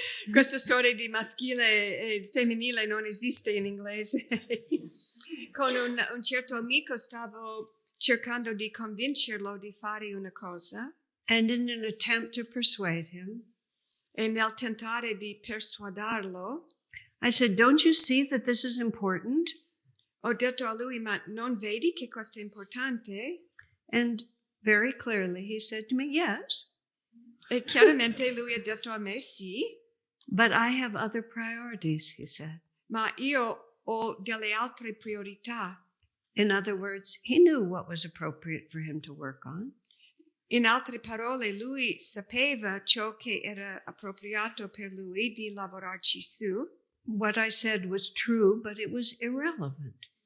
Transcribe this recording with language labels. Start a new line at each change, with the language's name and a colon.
Italian: Questa storia di maschile e femminile non esiste in inglese. Con un certo amico stavo cercando di convincerlo di fare una cosa.
English: And in an attempt to persuade him,
Italian: E nel tentare di persuaderlo,
English: I said, don't you see that this is important?
Italian: ho detto a lui, ma non vedi che questo è importante?
English: And very clearly he said to me, yes,
Italian: E chiaramente lui ha detto a me sì,
English: but I have other priorities, he said.
Italian: ma io ho delle altre priorità.
English: In other words, he knew what was appropriate for him to work on.
Italian: In altre parole, lui sapeva ciò che era appropriato per lui di lavorarci su.
English: what I said was true, but it was irrelevant.